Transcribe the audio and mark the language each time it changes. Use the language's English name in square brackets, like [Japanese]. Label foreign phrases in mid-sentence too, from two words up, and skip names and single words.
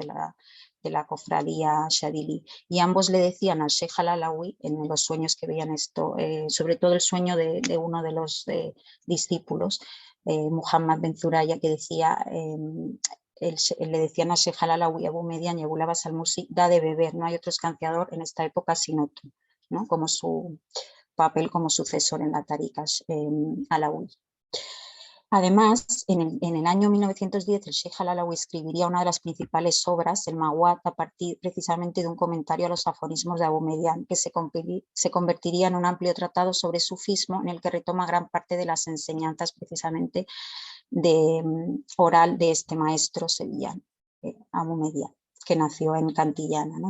[Spanish] de la cofradía Shadili, y ambos le decían al Sheikh al-Alawi en los sueños que veían esto, sobre todo el sueño de uno de los discípulos, Muhammad Ben Zuraya, que decía, le decían a Sheikh al-Alawi, Abu Median y Abu Labas al-Mursi, da de beber, no hay otro escanciador en esta época sino tú, ¿no? Como su papel como sucesor en la tarika Alawi. Además, en el año 1910 el Sheikh al-Alawi escribiría una de las principales obras, el Mawad, a partir precisamente de un comentario a los aforismos de Abu Median, que se convertiría en un amplio tratado sobre sufismo, en el que retoma gran parte de las enseñanzas precisamente oral de este maestro sevillano, Abu Median, que nació en Cantillana, ¿no?